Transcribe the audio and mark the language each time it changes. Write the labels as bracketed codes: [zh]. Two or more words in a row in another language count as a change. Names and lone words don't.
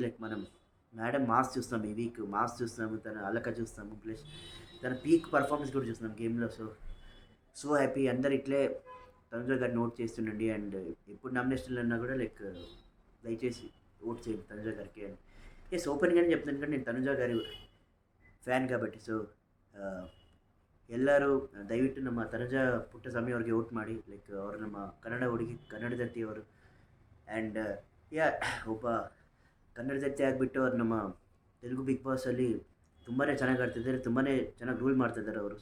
[te] లైక్ మనం మేడం మాస్ చూస్తాం ఈ వీక్, మాస్ చూస్తాము, తన అలక చూస్తాము, ప్లస్ తన [en] peak performance [te] కూడా చూస్తున్నాం గేమ్లో. [en] so happy. [te] అందరు ఇట్లే తనుజ గారు నోట్ చేస్తుండండి. అండ్ ఎప్పుడు నామినేషన్లు అన్నా కూడా లైక్ దయచేసి ఓట్ చేయండి తనుజ గారికి. అండ్ ఓపెన్గానే చెప్తాను కానీ నేను తనుజ గారి ಫ್ಯಾನ್ కాబట్టి. [kn] ಸೊ ಎಲ್ಲರೂ ದಯವಿಟ್ಟು ನಮ್ಮ ತನುಜ ಪುಟ್ಟಸ್ವಾಮಿ ಅವ್ರಿಗೆ ವೋಟ್ ಮಾಡಿ. ಲೈಕ್ ಅವರು ನಮ್ಮ ಕನ್ನಡ ಹುಡುಗಿ, ಕನ್ನಡದತ್ತಿಯವರು. ಆ್ಯಂಡ್ ಒಬ್ಬ ಕನ್ನಡದತ್ತಿ ಆಗಿಬಿಟ್ಟು ಅವ್ರು ನಮ್ಮ ತೆಲುಗು ಬಿಗ್ ಬಾಸಲ್ಲಿ ತುಂಬಾ ಚೆನ್ನಾಗಿ ಆಡ್ತಿದ್ದಾರೆ, ತುಂಬಾ ಚೆನ್ನಾಗಿ ರೂಲ್ ಮಾಡ್ತಿದ್ದಾರೆ ಅವರು.